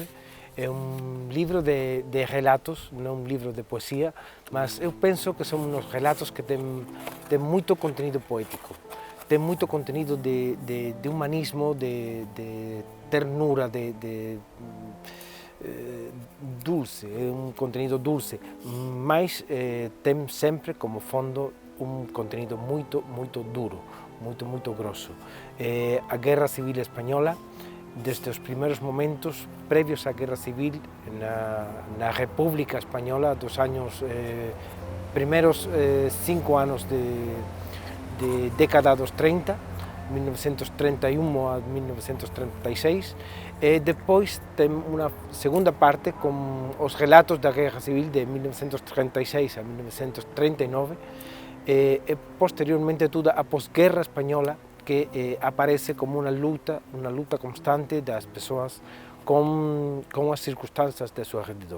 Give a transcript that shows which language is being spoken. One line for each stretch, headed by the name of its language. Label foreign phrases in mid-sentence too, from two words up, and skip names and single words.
Portuguese: É um livro de relatos, não um livro de poesia, mas eu penso que são uns relatos que têm muito conteúdo poético, tem muito conteúdo de humanismo, de ternura, dulce, é um conteúdo dulce, mas tem sempre como fundo
Galician: un contenido moito duro, moito grosso. A Guerra Civil Española, desde os primeiros momentos previos á Guerra Civil na República Española dos años, primeiros 5 anos de década dos 30, 1931 a 1936, e depois ten unha segunda parte con os relatos da Guerra Civil de 1936 a 1939, e posteriormente toda a posguerra española, que aparece como unha luta constante das persoas con as circunstancias de seu alrededor.